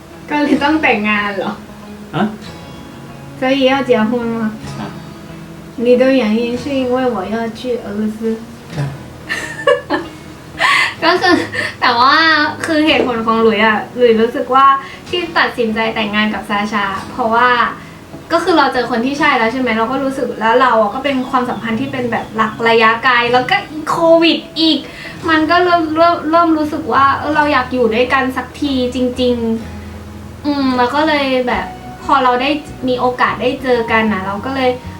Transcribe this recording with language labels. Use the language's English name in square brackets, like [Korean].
[Thai] ก็เลยต้องแต่งงานเหรอ [Chinese] 所以要结婚吗？你的原因是因为我要去俄罗斯。 [Thai] ก็คือแต่ว่าคือเหตุผลของหลุยรู้สึกว่าที่ตัดสินใจแต่งงานกับซาชาเพราะว่าก็คือเราเจอคนที่ใช่แล้วใช่ไหมเราก็รู้สึกแล้วเราก็เป็นความสัมพันธ์ที่เป็นแบบหลักระยะไกลแล้วก็โควิดอีกมันก็เริ่มรู้สึกว่าเราอยากอยู่ด้วยกันสักทีจริงๆแล้วก็เลยแบบพอเราได้มีโอกาสได้เจอกันเราก็เลย